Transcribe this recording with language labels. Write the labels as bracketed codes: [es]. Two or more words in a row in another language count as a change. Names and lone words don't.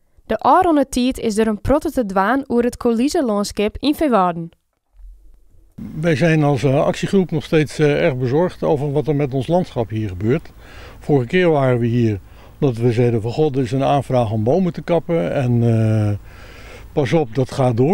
[fy] De ôfrûne tiid is er een protte te dwaan oer het Colische-landskap in Veewarden. [nl] Wij zijn als actiegroep nog steeds erg bezorgd over wat er met ons landschap hier gebeurt. Vorige keer waren we hier omdat we zeiden van god, er is een aanvraag om bomen te kappen en pas op, dat gaat door.